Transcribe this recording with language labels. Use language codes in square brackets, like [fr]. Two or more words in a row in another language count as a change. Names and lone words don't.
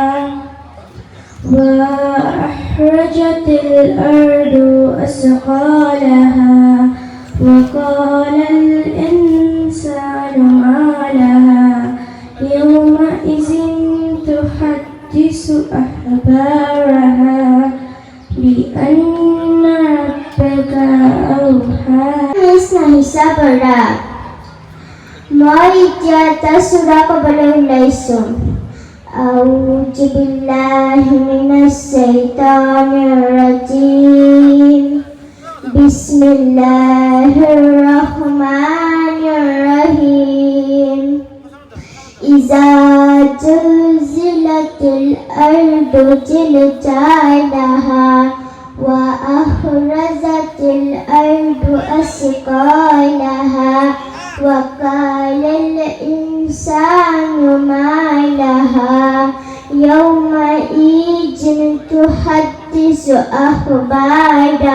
[ar] وأخرجت الأرض أثقالها وقال الإنسان ما لها يومئذ تحدث أخبارها بأن ربك أوحى. [as] মই এতিয়া এটা সূৰা ক'বলৈ ওলাইছোঁ। [ar] أعوذ بالله من الشيطان الرجيم. بسم الله الرحمن الرحيم. إذا زلزلت الأرض زلزالها وأخرجت الأرض أثقالها وقال الإنسان ما لها يومئذ تحدث أخبارها.